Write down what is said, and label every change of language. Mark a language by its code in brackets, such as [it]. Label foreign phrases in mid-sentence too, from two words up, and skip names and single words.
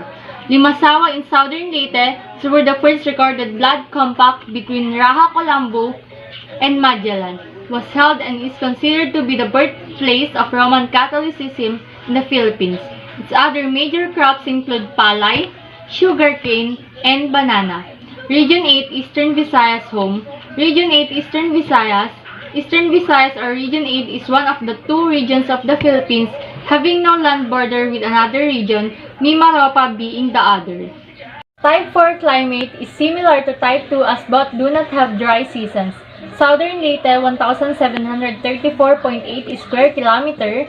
[en] Limasawa in southern Leyte were the first recorded blood compact between Raja Colombo and Magellan, was held and is considered to be the birthplace of Roman Catholicism in the Philippines. Its other major crops include palay, sugarcane, and banana. Region 8 Eastern Visayas home. Region 8 Eastern Visayas. Eastern Visayas or Region 8 is one of the 2 regions of the Philippines having no land border with another region, Mimaropa being the other. Type 4 climate is similar to Type 2 as both do not have dry seasons. Southern Leyte, 1,734.8 square kilometer.